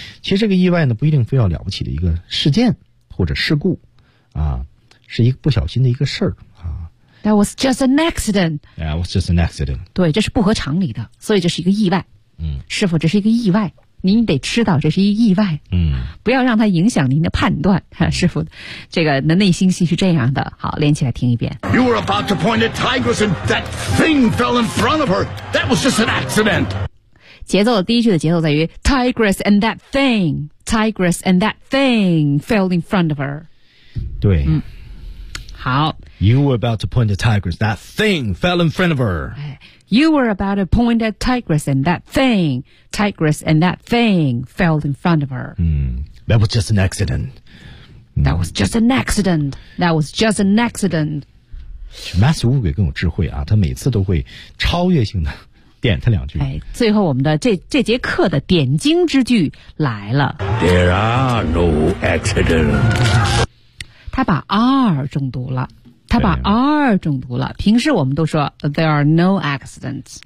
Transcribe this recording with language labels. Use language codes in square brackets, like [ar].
[zh] 其实这个意外呢，不一定非要了不起的一个事件或者事故，啊，是一个不小心的一个事儿啊。 [en] That was just an accident. Yeah, it was just an accident. [zh] 对，这是不合常理的，所以这是一个意外。嗯，师傅，这是一个意外，您得知道这是一个意外。嗯，不要让它影响您的判断，哈、师傅，这个的内心戏是这样的。好，连起来听一遍。 [en] You were about to point at tigress, and that thing fell in front of her. That was just an accident. [zh] 节奏的第一句的节奏在于 [en] tigress and that thing, tigress and that thing fell in front of her. [zh] 对。嗯好 [en] You were about to point at tigress That thing fell in front of her You were about to point at tigress And that thing Tigress and that thing fell in front of her、嗯、That was just an accident That was just an accident That was just an accident [zh] Matthew 乌鬼更有智慧啊，他每次都会超越性的点他两句、哎、最后我们的 这节课的点睛之句来了 [en] There are no accidents [zh] 他把 R 中毒了他把 R 中毒了平时我们都说 [en] There are no accidents